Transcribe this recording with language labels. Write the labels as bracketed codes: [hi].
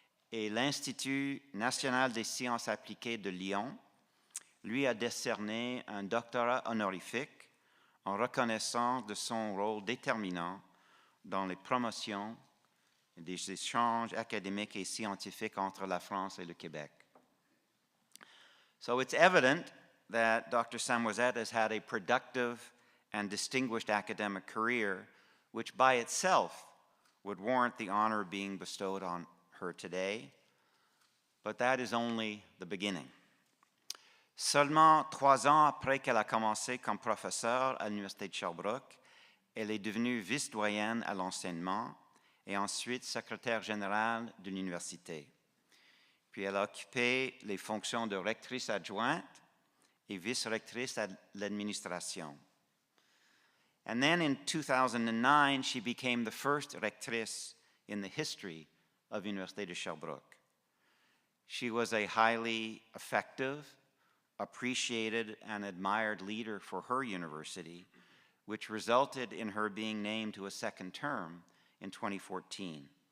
[fr] Et l'Institut national des sciences appliquées de Lyon lui a décerné un doctorat honorifique en reconnaissance de son rôle déterminant dans les promotions des échanges académiques et scientifiques entre la France et le Québec. [en] So it's evident that Dr. Samoisette has had a productive and distinguished academic career, which by itself would warrant the honor of being bestowed on her today, but that is only the beginning. [fr] Seulement 3 ans après qu'elle a commencé comme professeure à l'Université de Sherbrooke, elle est devenue vice-doyenne à l'enseignement et ensuite secrétaire générale de l'université. Puis elle a occupé les fonctions de rectrice adjointe et vice-rectrice à l'administration. [en] And then in 2009, she became the first rectrice in the history of Université de Sherbrooke. She was a highly effective, appreciated, and admired leader for her university, which resulted in her being named to a second term in 2014.